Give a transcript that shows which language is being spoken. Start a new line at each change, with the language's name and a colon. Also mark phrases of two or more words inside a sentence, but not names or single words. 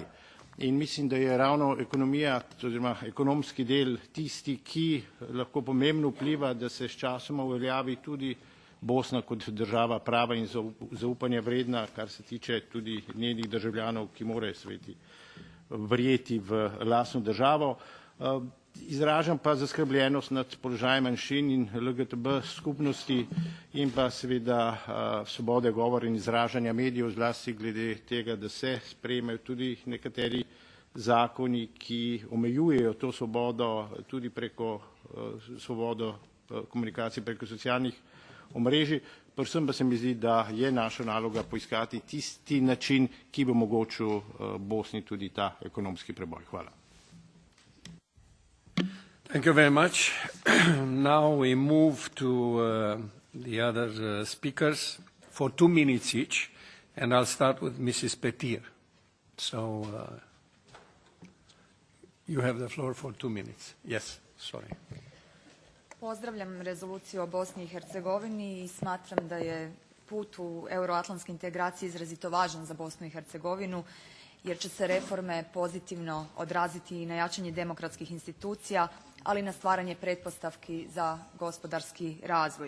Slovenian: In mislim, da je ravno ekonomija oziroma ekonomski del tisti, ki lahko pomembno vpliva, da se s časoma uveljavi tudi Bosna kot država prava in zaupanja vredna, kar se tiče tudi njenih državljanov, ki morajo verjeti v lastno državo. Izražam pa zaskrbljenost nad položajem manjšin in LGTB skupnosti in pa seveda svobode govora in izražanja medijev, zlasti glede tega, da se sprejmejo tudi nekateri zakoni, ki omejujejo to svobodo tudi preko svobodo komunikacije preko socialnih omrežij. Predvsem pa se mi zdi, da je naša naloga poiskati tisti način, ki bo omogočil Bosni tudi ta ekonomski preboj. Hvala.
English: Thank you very much. Now we move to the other speakers for 2 minutes each, and I'll start with Mrs. Petir. So you have the floor for 2 minutes. Yes, sorry.
Croatian: Pozdravljam rezoluciju o Bosni i Hercegovini i smatram da je put u euroatlantske integracije izrazito važan za Bosnu i Hercegovinu, jer će se reforme pozitivno odraziti i na jačanje demokratskih institucija, ali i na stvaranje pretpostavki za gospodarski razvoj.